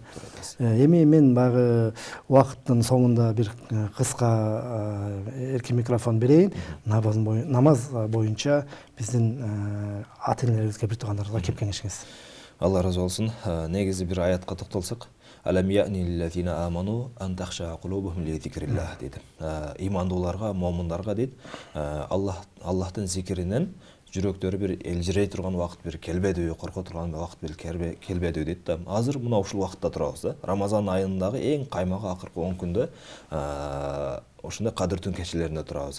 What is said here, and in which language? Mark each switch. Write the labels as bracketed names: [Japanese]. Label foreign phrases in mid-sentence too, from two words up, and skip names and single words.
[Kyrgyz] Эми мен баягы убакыттын соңунда бир кыска эркин микрофон берейин. Намаз боюнча биздин ата энелерибизге, бир туугандарыбызга кеп кеңешиңиз. Алла разы болсун. Негизи бир аятка токтолсок, [Arabic] ألم يأن للذين آمنوا أن تخشع قلوبهم لذكر الله дейт. [Kyrgyz] Имандууларга, момундарга дейт, Аллахтын зикиринен жүрөктөрү бир элжирей турган убакыт бир келбедиби, корко турган убакыт бир келбедиби дейт да. Азыр мына ушул убакытта турабыз да. Рамазан айындагы эң каймагы акыркы 10 күндө ошондой кадыртын кечелеринде турабыз.